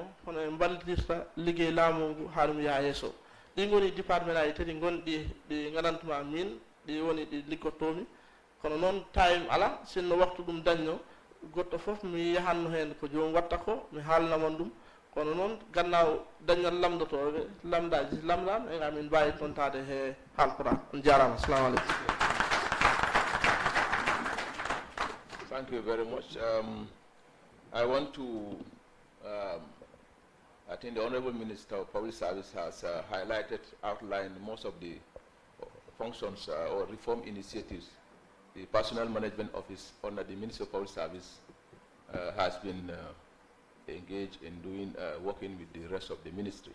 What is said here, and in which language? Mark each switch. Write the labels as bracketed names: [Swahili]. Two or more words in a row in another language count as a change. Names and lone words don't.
[Fula] hono e ballidirta liggey laamu ngu ha ɗum yaa yesso ɗi goni département aji tati gonɗi ɗi ganantuma min ɗi woni ɗi liggottomi kono noon time ala sinno waktu ɗum dañno goɗɗo fof mi yahanno hen ko jomum watta ko mi haalnamon ɗum kono noon gannaaw dañal lamdotoɓe lamdaji lamdama e amin mbawi tontade he haalpora on jarama [Arabic] السلام عليكم. [English] Thank you very much. I want to, I think the Honorable Minister of Public Service has outlined most of the functions or reform initiatives the Personnel Management Office under the Ministry of Public Service has been engaged in doing, working with the rest of the ministry.